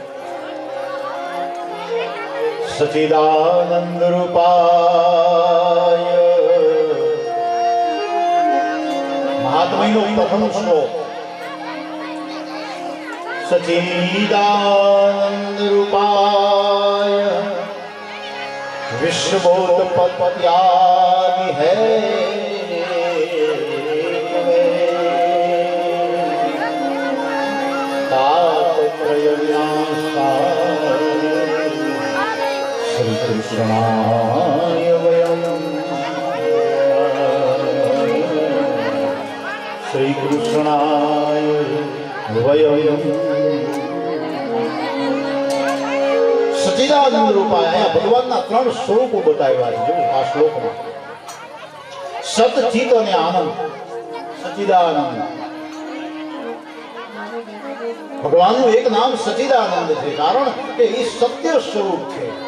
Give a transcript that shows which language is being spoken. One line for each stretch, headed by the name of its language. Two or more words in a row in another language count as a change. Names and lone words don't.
Sanskrit: सच्चिदानन्द रूपाय
Gujarati: મહાત્મયનો પ્રથમ શ્લોક.
Sanskrit: सच्चिदानन्द रूपाय विश्वोत्पत्त्यादि है तापत्रय विनाशाय श्री कृष्णाय वयम् श्री कृष्णाय वयम् सच्चिदानन्द रूपाय.
Gujarati: અહીંયા ભગવાનના 3 સ્વરૂપો બતાવ્યા છે. જો આ શ્લોકમાં સત, ચિત અને આનંદ. સચિદાનંદ ભગવાનનું એક નામ સચિદાનંદ છે, કારણ કે એ સત્ય સ્વરૂપ છે.